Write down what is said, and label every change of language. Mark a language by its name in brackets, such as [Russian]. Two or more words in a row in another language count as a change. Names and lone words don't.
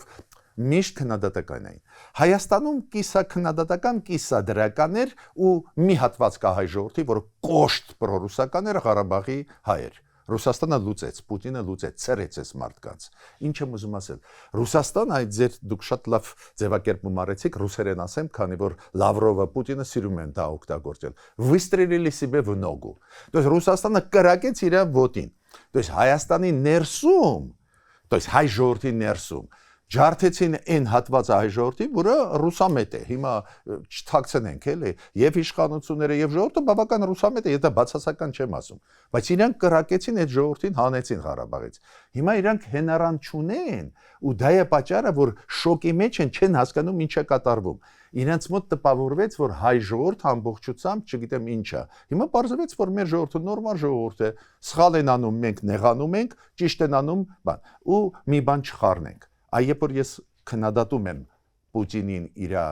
[Armenian] միշտ քննադատական էին։ Հայաստանում կիսա քննադատական, կիսա դրական էր ու մի հատված կա հայ ժողովրդի, որ կոշտ պրոռուսական էր Ղարաբաղի հայեր։ Ռուսաստանը լուծեց, Պուտինը լուծեց, ցերեց այս մարդկանց։ Ինչ եմ ուզում ասել։ Ռուսաստան այդ ձեր դուք շատ լավ ձևակերպում արեցիք, ռուսերեն ասեմ, քանի որ Լավրովը, Պուտինը սիրում են դա օգտագործել։ [Russian] Выстрелили себе в ногу։ То есть [Armenian] Ռուսաստանը կրակեց իր ոտին։ [Russian] То есть [Armenian] Հայաստանի ներսում, [Russian] то есть [Armenian] հայ ժողովրդի ներսում ջարդեցին այն հատվածը հայ ժողովրդի, որը ռուսամետ է։ Հիմա չթաքցնենք, էլի, եւ իշխանությունները եւ ժողովուրդը բավական ռուսամետ է, եթե բացասական չեմ ասում, բայց իրանք կրակեցին այդ ժողովրդին, հանեցին Ղարաբաղից։ Հիմա իրանք հենարան չունեն, ու դա է պատճառը, որ շոկի մեջ են, չեն հասկանում ինչ է կատարվում։ Իրենց մոտ տպավորվեց, որ հայ ժողովուրդը ամբողջությամբ, չգիտեմ ինչա։ Հիմա պարզվեց, որ մեր ժողովուրդը նորմալ ժողովուրդ է, սխալ են անում, մենք նեղանում ենք, ճիշտ են անում, բան, ու մի բան չխառնենք։ Երբ որ ես քննադատում եմ Պուտինին իր